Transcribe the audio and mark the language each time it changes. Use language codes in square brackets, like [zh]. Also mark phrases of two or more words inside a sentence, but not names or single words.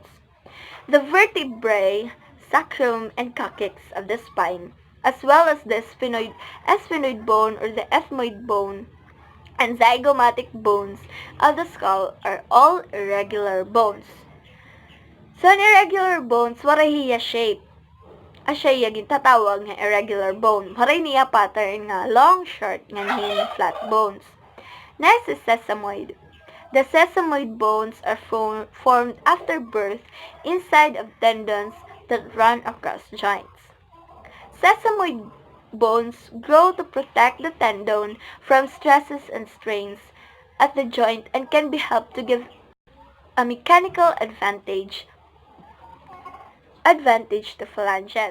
[en] The vertebrae, sacrum, and coccyx of the spine, as well as the sphenoid bone or the ethmoid bone, and zygomatic bones of the skull are all irregular bones. So, an irregular bones, [war] waray hiya shape. Siya gintatawag nga irregular bone. Waray niya pattern nga long, short, nganhin, [en] flat bones. Next is sesamoid. The sesamoid bones are formed after birth inside of tendons that run across joints. Sesamoid bones grow to protect the tendon from stresses and strains at the joint and can be helped to give a mechanical advantage to phalanges.